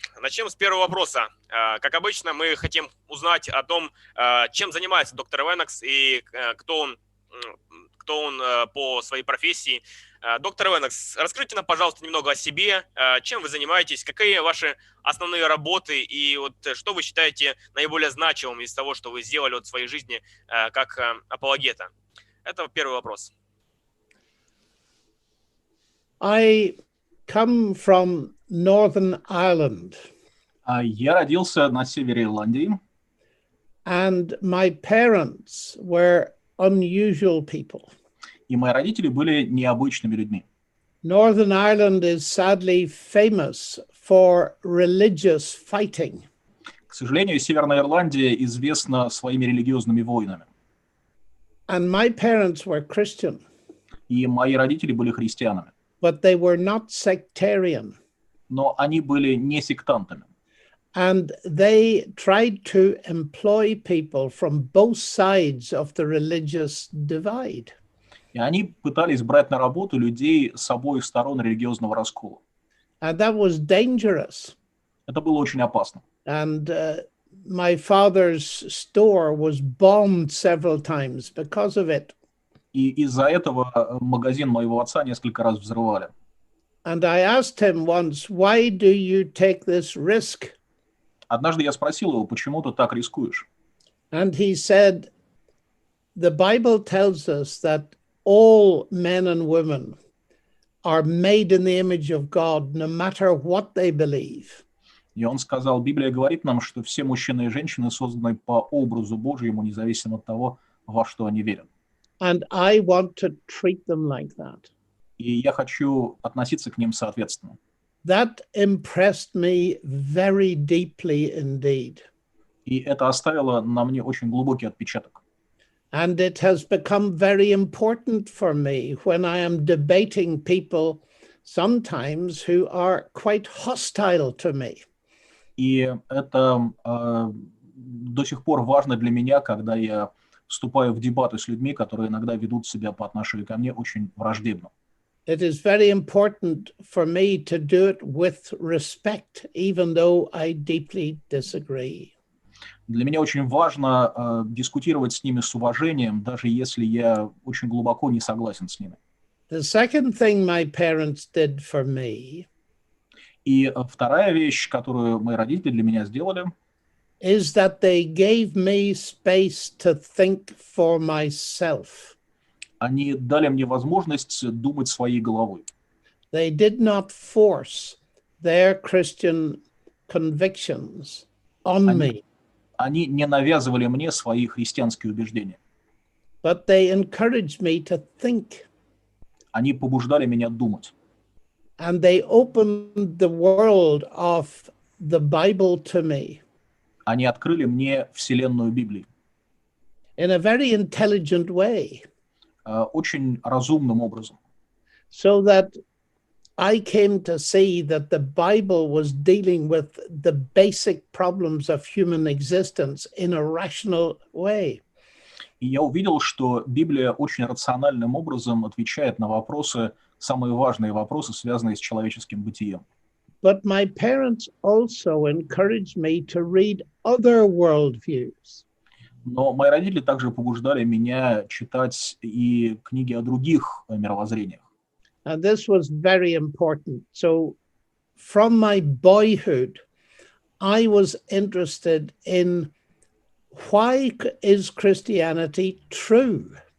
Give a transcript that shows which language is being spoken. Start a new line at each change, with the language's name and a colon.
Russian: Начнем с первого вопроса. Как обычно, мы хотим узнать о том, чем занимается доктор Леннокс и кто он по своей профессии. Доктор Леннокс, расскажите нам, пожалуйста, немного о себе, чем вы занимаетесь, какие ваши основные работы и вот что вы считаете наиболее значимым из того, что вы сделали в своей жизни как апологета. Это первый вопрос.
English: I come from Northern Ireland.
Russian: Я родился на севере Ирландии.
English: And my parents were unusual people.
Russian: И мои родители были необычными людьми.
English: Northern Ireland is sadly famous for religious fighting.
Russian: К сожалению, Северная Ирландия известна своими религиозными войнами.
English: And my parents were Christian.
Russian: И мои родители были христианами.
English: But they were not sectarian.
Russian: Но они были не сектантами.
English: And they tried to employ people from both sides of the religious divide.
Russian: И они пытались брать на работу людей с обоих сторон религиозного раскола.
English: And that was dangerous.
Russian: Это было очень опасно.
English: And my father's store was bombed several times because of it.
Russian: И из-за этого магазин моего отца несколько раз взрывали.
English: And I asked him once, why do you take this risk?
Russian: Однажды я спросил его, почему ты так рискуешь?
English: And he said, the Bible tells us that all men and women are made in the image of God, no matter what they believe.
Russian: И он сказал, Библия говорит нам, что все мужчины и женщины созданы по образу Божьему, независимо от того, во что они верят.
English: And I want to treat them like that.
Russian: И я хочу относиться к ним соответственно.
English: That impressed me very deeply indeed.
Russian: И это оставило на мне очень глубокий отпечаток.
English: And it has become very important for me when I am debating people sometimes who are quite hostile to me.
Russian: И это до сих пор важно для меня, когда я вступаю в дебаты с людьми, которые иногда ведут себя по отношению ко мне очень враждебно.
English: It is very important for me to do it with respect, even though I deeply disagree.
Russian: Для меня очень важно дискутировать с ними с уважением, даже если я очень глубоко не согласен с ними.
English: The second thing my parents did for me
Russian: И вторая вещь, которую мои родители для меня сделали,
English: is that they gave me space to think for myself.
Russian: они дали мне возможность думать своей головой.
English: They did not force their Christian convictions on me,
Russian: Они не навязывали мне свои христианские убеждения.
English: but they encouraged me to think.
Russian: Они побуждали меня думать.
English: And they opened the world of the Bible to me
Russian: Они открыли мне вселенную Библии
English: in a very intelligent way,
Russian: очень разумным образом.
English: so that I came to see that the Bible was dealing with the basic problems of human existence in a rational way.
Russian: И я увидел, что Библия очень рациональным образом отвечает на вопросы, самые важные вопросы, связанные с человеческим бытием.
English: But my parents also encouraged me to read other worldviews.
Russian: Но мои родители также побуждали меня читать и книги о других мировоззрениях.
English: And this was very important. So from my boyhood, I was interested in why is Christianity true?